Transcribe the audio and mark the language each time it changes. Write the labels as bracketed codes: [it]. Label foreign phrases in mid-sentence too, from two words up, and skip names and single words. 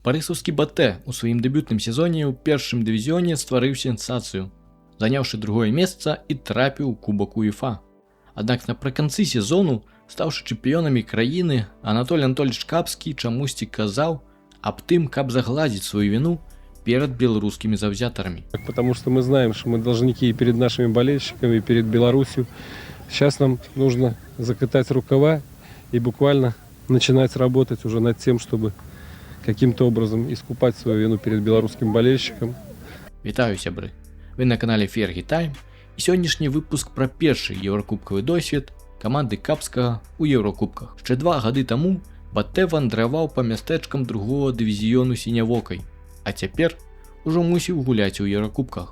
[be] Барысаўскі Батэ у сваім дэбютным сезоне ў першым дывізіёне стварыў сенсацыю, заняўшы другое месца і трапіў у кубак УЕФА. Аднак напрыканцы сезону, стаўшы чэмпіёнамі краіны, Анатолій Анатольевич Капскі чамусьці казаў аб тым, каб загладзіць сваю віну [ru] перед белорусскими [be] завзятарами. [ru] Потому что мы знаем, что мы должники и перед нашими болельщиками, и перед Беларусью. Сейчас нам нужно закатать рукава и буквально начинать работать уже над тем, чтобы каким-то образом искупать свою вину перед белорусским болельщиком. [be] Вітаю, сябры! Вы на канале Fergie Time, і сённяшні выпуск пра першы еўракубкавы досвед каманды Капскага ў еўракубках. Ще 2 гады таму Батэ вандраваў па мястэчкам другого дывізіёну сінявокай, а цяпер ужо мусіў гуляць у еўракубках.